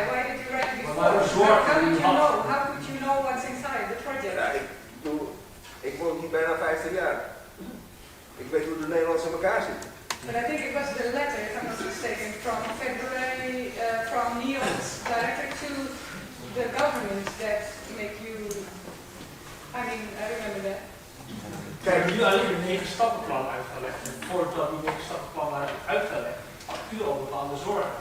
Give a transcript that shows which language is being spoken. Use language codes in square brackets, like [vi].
[en] Why did you write it before? How could you know what's inside the project? [nl] Ja, ik woon hier bijna 50 jaar. Ik weet hoe de Nederlanders in elkaar zitten. [en] But I think it was the letter, if I'm not mistaken, from February, from NIOS directed to the government that make you, I mean, I remember that. [nl] Kijk, nu alleen een 9-stappenplan uitgelegd. En voordat die 9-stappenplan waren uitgelegd, had u al bepaalde zorgen.